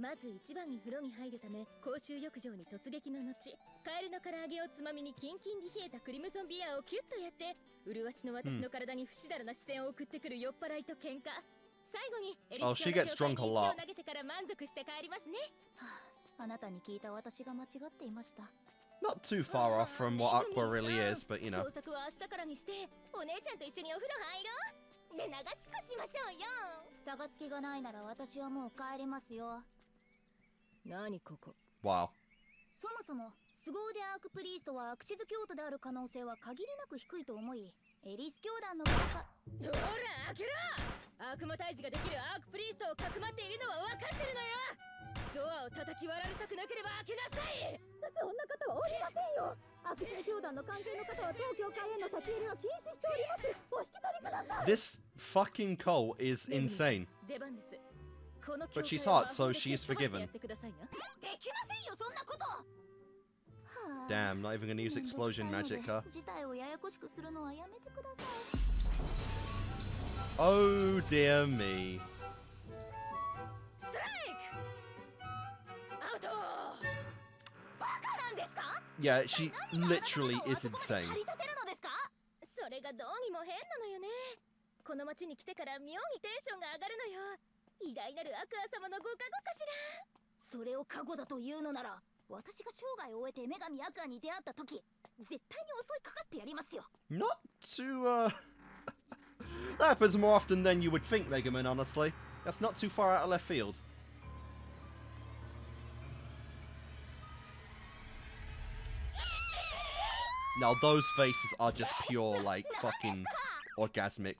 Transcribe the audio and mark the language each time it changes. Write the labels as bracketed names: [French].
[Japanese] まず一番に風呂に入るため公衆浴場に突撃の後、カエルの唐揚げをつまみにキンキンに冷えたクリムゾンビアをキュッとやって、麗しの私の体に不死だらな視線を送ってくる酔っ払いと喧嘩。最後にエリス教の教会に石を投げてから満足して帰りますね。あなたに聞いた私が間違っていました。 [English] Not too far off from what Aqua really is, but you know. [Japanese] 捜索は明日からにして、お姉ちゃんと一緒にお風呂入ろう。で、流しっこしましょうよ。探す気がないなら私はもう帰りますよ。何ここ。 [English] Wow. [Japanese] そもそも凄腕アークプリーストはアクシズ教徒である可能性は限りなく低いと思い、エリス教団のほら開けろ。悪魔退治ができるアークプリーストをかくまっているのは分かってるのよ。ドアを叩き割られたくなければ開けなさい。そんな方はおりませんよ。アクシズ教団の関係の方は当教会への立ち入りは禁止しております。お引き取りください。 [English] This fucking Cole is insane. [Japanese] 出番です。 [English] But she's hot, so she is forgiven. [Japanese] できませんよ、そんなこと。 [English] Damn, not even gonna use explosion magic, huh? [Japanese] 事態をややこしくするのはやめてください。 [English] Oh dear me. [Japanese] ストライク。アウト。バカなんですか？ [English] Yeah, she literally is insane. [Japanese] 駆り立てるのですか？それがどうにも変なのよね。この町に来てから妙にテンションが上がるのよ。偉大なるアクア様のご加護かしら。それを加護だというのなら、私が生涯を終えて女神アクアに出会った時、絶対に襲いかかってやりますよ。 [English] Not too, That happens more often than you would think, Megumin, honestly. That's not too far out of left field. Now, those faces are just pure, like, fucking orgasmic.